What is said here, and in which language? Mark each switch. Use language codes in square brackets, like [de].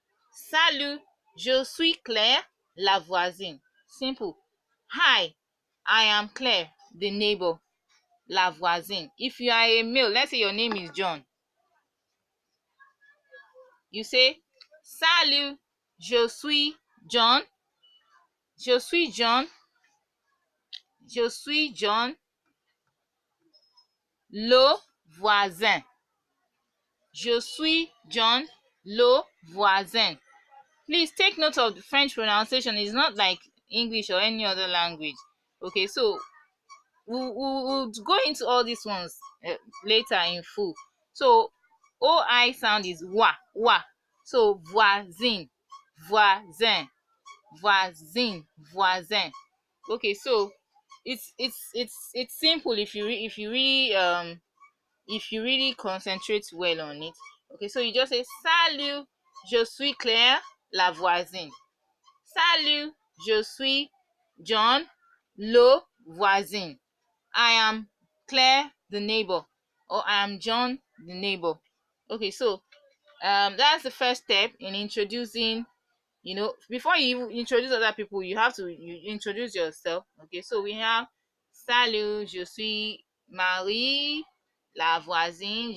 [fr] Salut, je suis Claire, la voisine. Simple. [en] Hi, I am Claire, the neighbor. [fr] La voisine. [en] If you are a male, let's say your name is John, you say [fr] Salut, je suis John. [en] Je suis John. [fr] Je suis John, le voisin. Je suis John, le voisin. [en] Please take note of the French pronunciation. It's not like English or any other language. Okay, so we'll go into all these ones later in full. So OI sound is wa. So [fr] voisin, voisin, voisin, voisin. [en] Okay, so it's simple if you really concentrate well on it. Okay, so you just say [fr] Salut, je suis Claire, la voisine. Salut, je suis John, le voisin. [en] I am Claire, the neighbor, or I am John, the neighbor. Okay, so that's the first step in introducing. Before you even introduce other people, you have to introduce yourself. Okay, so we have [fr] Salut, je suis Marie, la voisine.